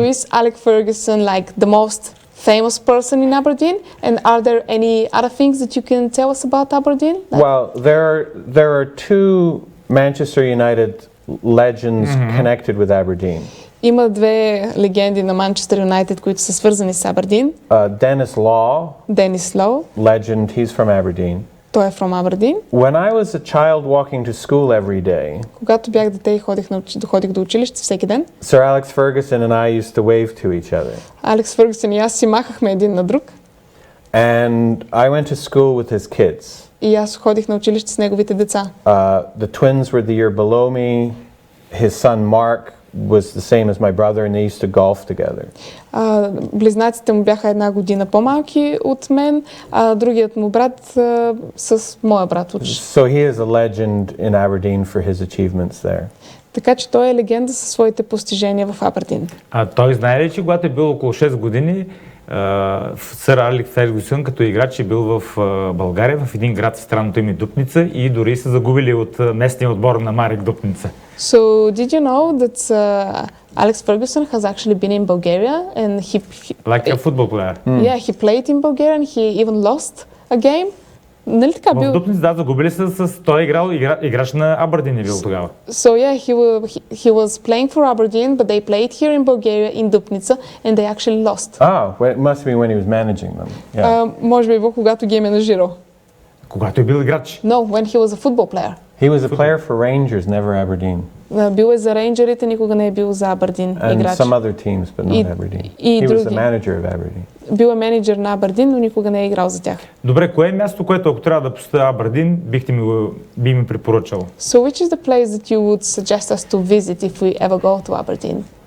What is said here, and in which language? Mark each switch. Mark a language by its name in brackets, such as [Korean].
[English] So is Alex Ferguson like the most famous person in Aberdeen? And are there any other things that you can tell us about Aberdeen? Well, there are two Manchester United legends connected with Aberdeen. [Bulgarian] Има две легенди на Манчестър Юнайтед, които са свързани с Абърдийн. [English] Dennis Law. [Bulgarian] Денис Лоу. [English] Legend. He's from Aberdeen. [Bulgarian] Той е from Абърдийн. [English] When I was a child walking to school every day, [Bulgarian] когато бях дете и ходих до училище всеки ден, [English] Sir Alex Ferguson and I used to wave to each other. [Bulgarian] Алекс Фергюсън и аз си махахме един на друг. [English] And I went to school with his kids. [Bulgarian] И аз ходих на училище с неговите деца. [English] The twins were the year below me. His son Mark was the same as my brother and they used to golf together. [Bulgarian] Близнаците му бяха една година по-малки от мен, а другият му брат с моя брат учи. [English] So he is a legend in Aberdeen for his achievements there. [Bulgarian] Така че той е легенда със своите постижения в Абърдийн. Той знае ли, че когато е бил около 6 години, сър Алекс Фергюсън като играч е бил в България, в един град с странното име Дупница и дори са загубили от местния отбор на Марек Дупница. [English] So did you know that Alex Ferguson has actually been in Bulgaria and he like a football player? Yeah, he played in Bulgaria and he even lost a game. [Bulgarian] Нали така бил? В Дупница, загубили са с той играч на Абърдийн е бил тогава. [English] So yeah, he was playing for Aberdeen, but they played here in Bulgaria in Dupnica and they actually lost. It must be when he was managing them. Yeah. [Bulgarian] Може би когато ги е менажирал. Когато е бил играч? [English] No, when he was a football player. He was a player for Rangers, never Aberdeen. [Bulgarian] Бил е за Рейнджерите, никога не е бил за Абърдийн [English] And [Bulgarian] играч. [English] some other teams, but not Aberdeen. [Bulgarian] И [English] He was the [Bulgarian] други. [English] manager of Aberdeen. [Bulgarian] Бил е менеджер на Абърдийн, но никога не е играл за тях. Добре, кое е място, което ако трябва да посетя Абърдийн, би ми препоръчал? [English] So which is the place that you would suggest us to visit if we ever go to Aberdeen?